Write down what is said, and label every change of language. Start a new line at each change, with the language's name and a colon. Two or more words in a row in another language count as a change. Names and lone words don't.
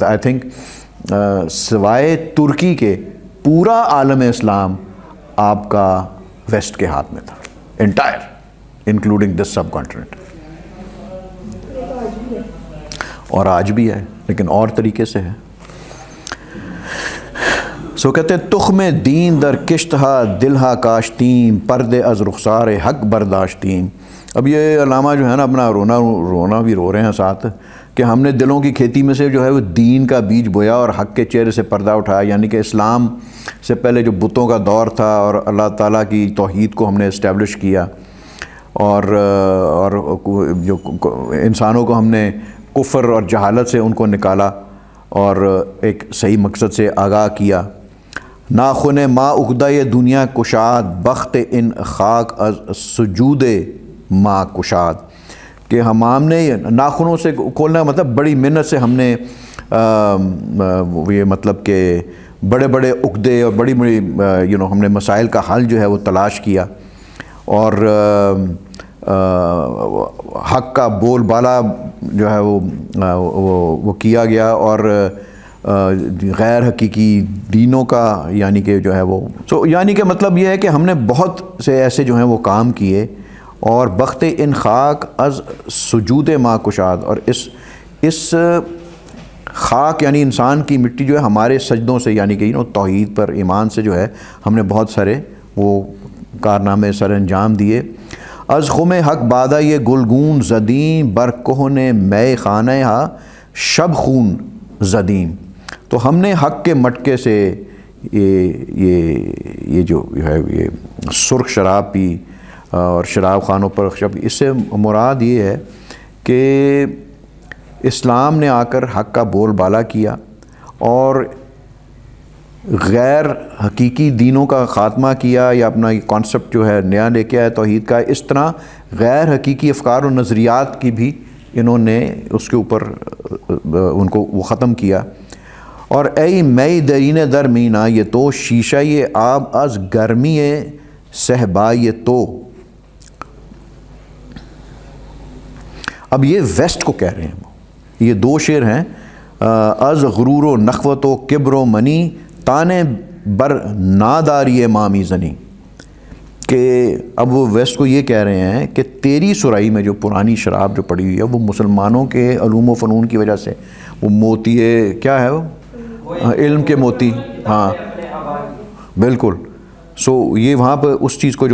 English: I think
Urdu: سوائے ترکی کے پورا عالم اسلام آپ کا ویسٹ کے ہاتھ میں تھا،
English: entire including this subcontinent,
Urdu: اور آج بھی ہے لیکن اور طریقے سے ہے۔ سو کہتے ہیں
Persian: تخم دین در کشتہا دلہا کاشتیم پردے از رخسار حق برداشتیم۔
Urdu: اب یہ علامہ جو ہے نا اپنا رونا بھی رو رہے ہیں ساتھ کہ ہم نے دلوں کی کھیتی میں سے جو ہے وہ دین کا بیج بویا اور حق کے چہرے سے پردہ اٹھایا، یعنی کہ اسلام سے پہلے جو بتوں کا دور تھا اور اللہ تعالیٰ کی توحید کو ہم نے اسٹیبلش کیا، اور جو انسانوں کو ہم نے کفر اور جہالت سے ان کو نکالا اور ایک صحیح مقصد سے آگاہ کیا۔
Persian: ناخن ما اقدہ دنیا کشاد بخت ان خاک از سجود ما کشاد،
Urdu: کہ ہم نے ناخنوں سے کھولنا مطلب بڑی محنت سے ہم نے یہ مطلب کہ بڑے بڑے عقدے اور بڑی بڑی ہم نے مسائل کا حل جو ہے وہ تلاش کیا، اور حق کا بول بالا جو ہے وہ کیا گیا، اور غیر حقیقی دینوں کا یعنی کہ جو ہے وہ یعنی کہ مطلب یہ ہے کہ ہم نے بہت سے ایسے جو ہیں وہ کام کیے، اور
Persian: بخت ان خاک از سجود ما کشاد،
Urdu: اور اس خاک یعنی انسان کی مٹی جو ہے ہمارے سجدوں سے یعنی کہ توحید پر ایمان سے جو ہے ہم نے بہت سارے وہ کارنامے سر انجام دیے۔
Persian: از خم حق بادہ یہ گلگون زدیم بر کہن مے خانہ ہا شب خون زدیم،
Urdu: تو ہم نے حق کے مٹکے سے یہ جو ہے یہ سرخ شراب پی اور شراب خانوں پر اس سے مراد یہ ہے کہ اسلام نے آ کر حق کا بول بالا کیا اور غیر حقیقی دینوں کا خاتمہ کیا، یا اپنا یہ کانسیپٹ جو ہے نیا لے کے آیا توحید کا، اس طرح غیر حقیقی افکار و نظریات کی بھی انہوں نے اس کے اوپر ان کو وہ ختم کیا۔
Persian: اور اے مئی درین در مینا یہ تو شیشہ یہ آب از گرمی صحبا یہ تو،
Urdu: اب یہ ویسٹ کو کہہ رہے ہیں، یہ دو شعر ہیں،
Persian: از غرور و نخوت و کبر و منی تانے بر ناداری مامی زنی،
Urdu: کہ اب وہ ویسٹ کو یہ کہہ رہے ہیں کہ تیری سرائی میں جو پرانی شراب جو پڑی ہوئی ہے وہ مسلمانوں کے علوم و فنون کی وجہ سے وہ موتی کیا ہے وہ علم کے موتی، ہاں بالکل، سو یہ وہاں پہ اس چیز کو